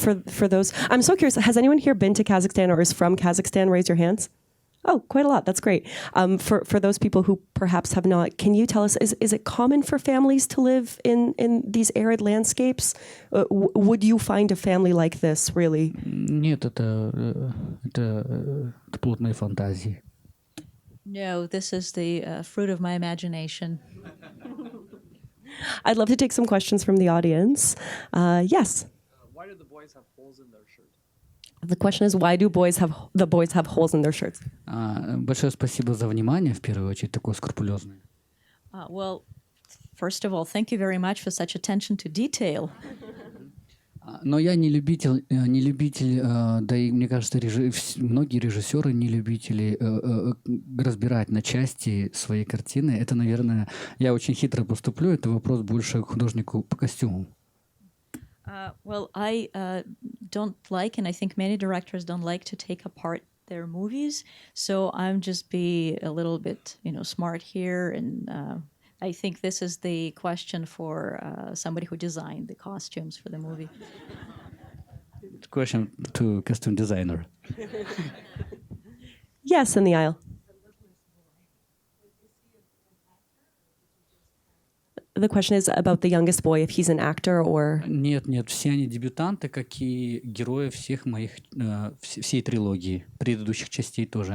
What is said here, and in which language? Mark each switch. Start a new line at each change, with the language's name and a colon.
English: For those, I'm so curious, has anyone here been to Kazakhstan or is from Kazakhstan? Raise your hands. Oh, quite a lot. That's great. For those people who perhaps have not, can you tell us, is it common for families to live in these arid landscapes? Would you find a family like this, really?
Russian: Нет, это плотные фантазии.
English: No, this is the fruit of my imagination. I'd love to take some questions from the audience. Yes. Why do the boys have holes in their shirt? The question is, why do the boys have holes in their shirts?
Russian: Большое спасибо за внимание, в первую очередь, такое скрупулезное.
English: Well, first of all, thank you very much for such attention to detail.
Russian: Но я не любитель, да и мне кажется, многие режиссеры не любители разбирать на части свои картины. Это, наверное, я очень хитро поступлю, это вопрос больше к художнику по костюму.
English: Well, I don't like, and I think many directors don't like to take apart their movies. So I'm just be a little bit, smart here, and I think this is the question for somebody who designed the costumes for the movie. Question to costume designer. Yes, in the aisle. The question is about the youngest boy, if he's an actor or...
Russian: Нет, все они дебютанты, как и герои всей трилогии, предыдущих частей тоже.